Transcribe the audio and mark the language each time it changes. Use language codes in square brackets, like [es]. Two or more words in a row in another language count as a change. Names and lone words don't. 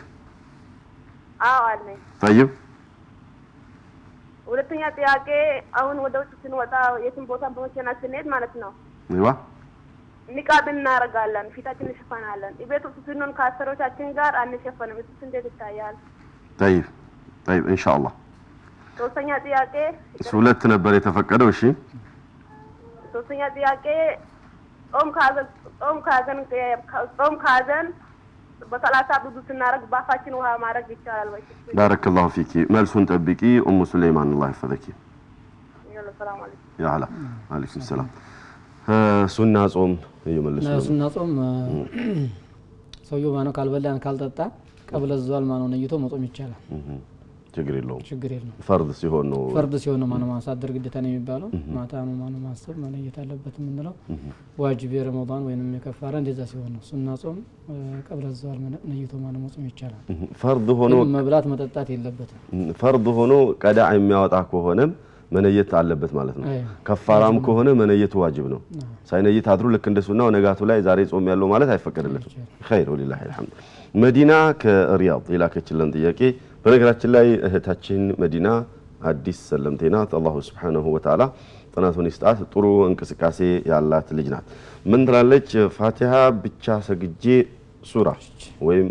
[am] አለኝ [ar] طيب [am] ሁለተኛ ጥያቄ አሁን ወደ ውጭ ስንወጣ የትም ቦታ በመኪና ስንሄድ ማለት ነው አይዋ ንቃብ እናረጋለን ፊታችን እንሸፍናለን ቤት ውስጥ ስንሆን ከአሰሮቻችን ጋር አንሸፈንም እሱ እንዴት ይታያል [ar] طيب ان شاء الله [am] ሶስተኛ ጥያቄ ሁለት ነበር የተፈቀደው እሺ ሶስተኛ ጥያቄ ጾም ካዘን በሰላሳ ብዙ ስናረግ ባፋችን ውሃ ማረግ ይቻላል ወይ [ar] بارك الله فيك [am] መልሱን ጠብቂ [ar] سليمان الله يحفظك يلا السلام عليكم يا هلا عليكم السلام [am] ሱና ጾም ይመልሱ ሱና ጾም ሰውየው ማነው ካልበላን ካልጠጣ [ar] قبل الزوال [am] ማነው ነይቶ መጾም ይቻላል ችግር የለውም ፈርድ ሲሆን ነው ማነው ማሳደር ግዴታ ነው የሚባለው ማታ ነው ማነው ማሰብ መንየት አለበት ምንለው ዋጅብ የረመዳን ወይንም የከፋራ እንደዛ ሲሆን ነው ሱና ጾም [ar] قبل الزوال [am] ነይቶ ማነው መጾም ይቻላል ፈርድ ሆኖ መብላት መጠጣት የለበትም ፈርድ ሆኖ ቀዳ የሚያወጣ ከሆነም መንየት አለበት ማለት ነው ከፋራም ከሆነ መንየቱ ዋጅብ ነው ሳይነይት አድሩ ልክ እንደሱናው ነጋቱ ላይ ዛሬ ጾም ያለው ማለት አይፈቀድለትም [ar] خير ولله الحمد [am] መዲና ከሪያድ የላከችልን ጥያቄ በነገራችን ላይ እህታችን መዲና አዲስ ሰለምቴናት [ar] الله سبحانه وتعالى [am] ጥናቱን ይስጣት ጥሩ እንቅስቃሴ ያላት ልጅ ናት ምን ትላለች ፋቲሃ ብቻ ሰግጄ ሱራ ወይም